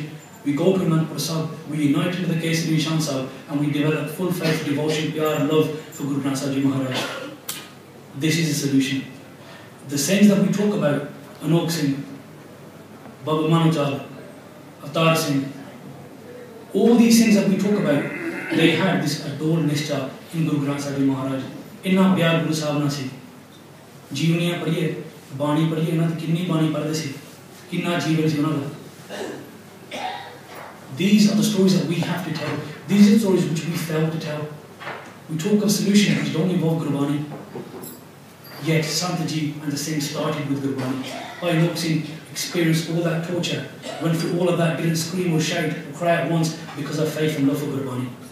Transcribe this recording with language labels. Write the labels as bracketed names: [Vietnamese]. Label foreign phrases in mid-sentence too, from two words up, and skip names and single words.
[English] We go to Anandpur Sahib, we unite into the case of Nishan Sahib, and we develop full faith, devotion, pyar, and love for Guru Granth Sahib Ji Maharaj. This is the solution. The saints that we talk about, Anok Singh, Baba Manujal, Avtar Singh, all these things that we talk about, they had this adored Nishta in Guru Granth Sahib Ji Maharaj. [Punjabi] ਇੰਨਾ ਪਿਆਰ ਗੁਰੂ ਸਾਹਿਬ ਨਾ ਸੀ. ਜੀਵਨੀਆਂ ਪੜ੍ਹੀਏ, ਬਾਣੀ ਪੜ੍ਹੀਏ, ਇੰਨਾ ਕਿੰਨੀ ਬਾਣੀ ਪੜ੍ਹਦੇ ਸੀ. ਕਿੰਨਾ ਜੀਵਨ ਸੀ ਉਨ੍ਹਾਂ ਦਾ. [English] These are the stories that we have to tell. These are the stories which we fail to tell. We talk of solutions which don't involve Gurbani. Yet Sant Ji and the saints started with Gurbani. Bhai Anok Singh experienced all that torture, went through all of that, didn't scream or shout or cry at once because of faith and love for Gurbani.